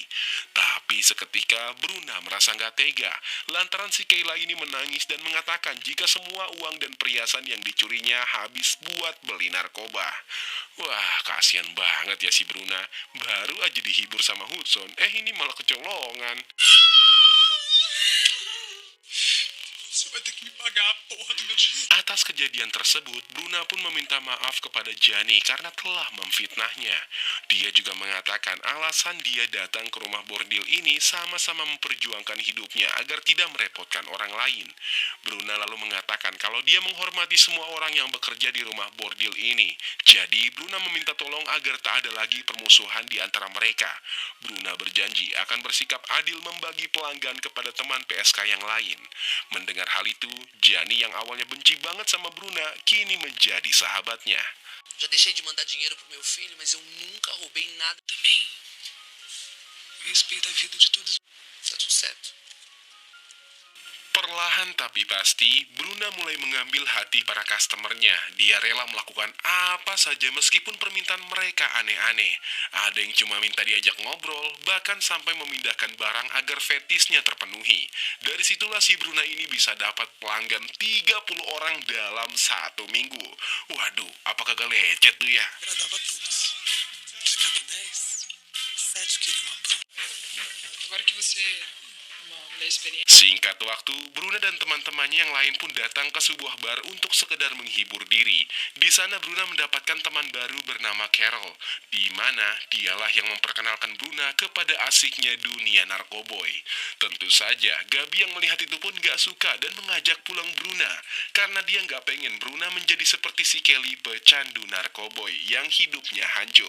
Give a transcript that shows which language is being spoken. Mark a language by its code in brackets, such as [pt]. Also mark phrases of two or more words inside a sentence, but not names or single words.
[id] Tapi seketika Bruna merasa gak tega, lantaran si Kayla ini menangis dan mengatakan jika semua uang dan perhiasan yang dicurinya habis buat beli narkoba. Wah, kasihan banget ya si Bruna. Baru aja dihibur sama Hudson, ini malah kecolongan. [pt] Você vai ter que me pagar a porra do meu dinheiro. [id] Atas kejadian tersebut, Bruna pun meminta maaf kepada Jani karena telah memfitnahnya. Dia juga mengatakan alasan dia datang ke rumah bordil ini sama-sama memperjuangkan hidupnya agar tidak merepotkan orang lain. Bruna lalu mengatakan kalau dia menghormati semua orang yang bekerja di rumah bordil ini. Jadi, Bruna meminta tolong agar tak ada lagi permusuhan di antara mereka. Bruna berjanji akan bersikap adil membagi pelanggan kepada teman PSK yang lain. Mendengar hal itu, Jani yang awalnya benci banget sama Bruna, kini menjadi sahabatnya. [pt] Já deixei de mandar dinheiro pro meu filho, mas eu nunca roubei nada também. Respeita a vida de todos. [id] satu-satu. Perlahan tapi pasti, Bruna mulai mengambil hati para customernya. Dia rela melakukan apa saja meskipun permintaan mereka aneh-aneh. Ada yang cuma minta diajak ngobrol, bahkan sampai memindahkan barang agar fetisnya terpenuhi. Dari situlah si Bruna ini bisa dapat pelanggan 30 orang dalam 1 minggu. Waduh, apa kagak lecet tuh ya? [pt] Agradava a todos. De cada 10, 7 queriam a Bruna. Agora que você é uma mulher experiente, [id] Singkat waktu, Bruna dan teman-temannya yang lain pun datang ke sebuah bar untuk sekedar menghibur diri. Di sana Bruna mendapatkan teman baru bernama Carol, di mana dialah yang memperkenalkan Bruna kepada asiknya dunia narkoboy. Tentu saja, Gabi yang melihat itu pun gak suka dan mengajak pulang Bruna, karena dia gak pengen Bruna menjadi seperti si Kelly pecandu narkoboy yang hidupnya hancur.